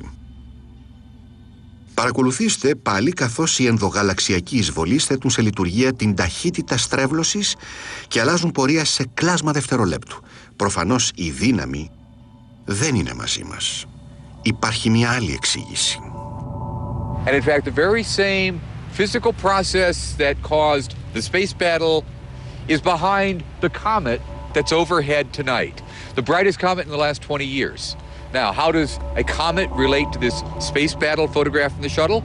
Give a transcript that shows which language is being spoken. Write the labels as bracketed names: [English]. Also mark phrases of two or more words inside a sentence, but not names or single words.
[Greek] Παρακολουθήστε πάλι καθώς οι ενδογαλαξιακοί εισβολείς θέτουν σε λειτουργία την ταχύτητα στρέβλωσης και αλλάζουν πορεία σε κλάσμα δευτερολέπτου. Προφανώς η δύναμη δεν είναι μαζί μας. Υπάρχει μια άλλη εξήγηση. [English] And in fact, the very same physical process that caused the space battle is behind the comet that's overhead tonight. The brightest comet in the last 20 years. Now, how does a comet relate to this space battle photograph from the shuttle?